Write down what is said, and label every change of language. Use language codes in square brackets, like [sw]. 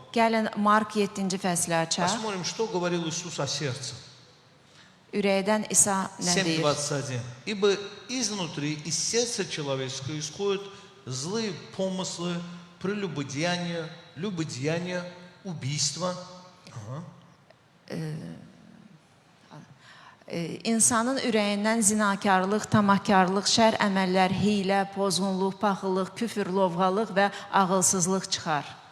[az] Gəlin Mark 7-ci fəsli açaq. [ru] Посмотрим, что говорил Иисус о сердце. [az] Ürəkdən İsa nə deyir? 7:21. [ru] Ибо изнутри, из сердца человеческого исходят злые помыслы, прелюбодеяния, любодеяния, убийства. [az] İnsanın ürəyindən zinakarlıq, tamahkarlıq, şər əməllər, hiylə, pozğunluq, paxıllıq, küfür, lovğalıq və ağılsızlıq çıxar.